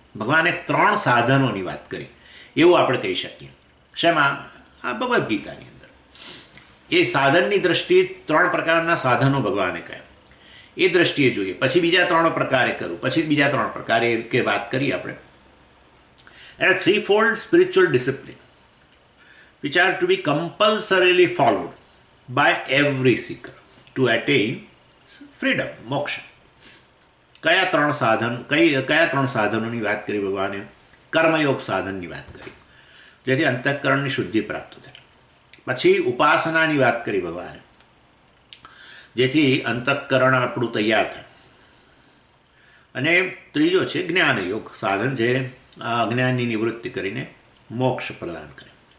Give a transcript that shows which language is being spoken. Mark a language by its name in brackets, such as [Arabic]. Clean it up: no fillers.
[Gujarati] ભગવાને 3 સાધનોની વાત કરી એવું આપણે કહી શકીએ. શેમાં? આ ભગવદ્ ગીતાની અંદર એ સાધનની દ્રષ્ટિએ 3 પ્રકારના સાધનો ભગવાને કહ્યા એ દ્રષ્ટિએ જોઈએ. પછી બીજા 3 પ્રકારે કરું, પછી બીજા 3 પ્રકારે કે વાત કરી આપણે. [English] And a threefold spiritual discipline which are to be compulsorily followed by every seeker to attain freedom, moksha. [Gujarati] કયા 3 સાધનોની વાત કરી ભગવાને? કર્મયોગ સાધનની વાત કરી જેથી અંતઃકરણની શુદ્ધિ પ્રાપ્ત થાય. પછી ઉપાસનાની વાત કરી ભગવાને જેથી અંતઃકરણ આપણું તૈયાર થાય. અને ત્રીજો છે જ્ઞાનયોગ સાધન જે અજ્ઞાનની નિવૃત્તિ કરીને મોક્ષ પ્રદાન કરે.